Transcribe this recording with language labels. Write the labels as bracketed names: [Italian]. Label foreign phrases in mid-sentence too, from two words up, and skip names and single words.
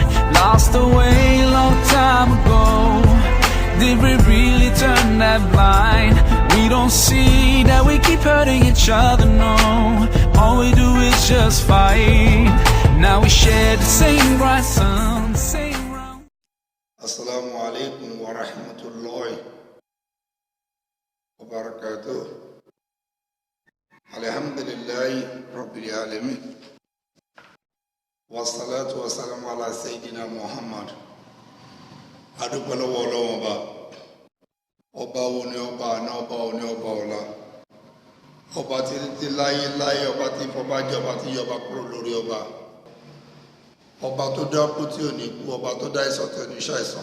[English] Lost away a long time ago. Did we really turn that blind? We don't see that we keep hurting each other, no. All we do is just fight. Now we share the same bright sun, the same round. [Arabic] السلام عليكم ورحمة الله وبركاته. الحمد لله رب العالمين. والصلاة والسلام على سيدنا محمد. [Yoruba] Adúpẹ́ lọ́wọ́ Ọlọ́run Ọba. Ọba wo ni ọba àná, ọba wo ni ọba ọ̀la. Ọba tí láyé láyé, ọba tí fọba jẹ, ọba tí yọba kúrò lórí ọba. Ọba tó dákú tí ò ní kú, ọba tó dá ìsọ̀ tí ò ní ṣàìsàn.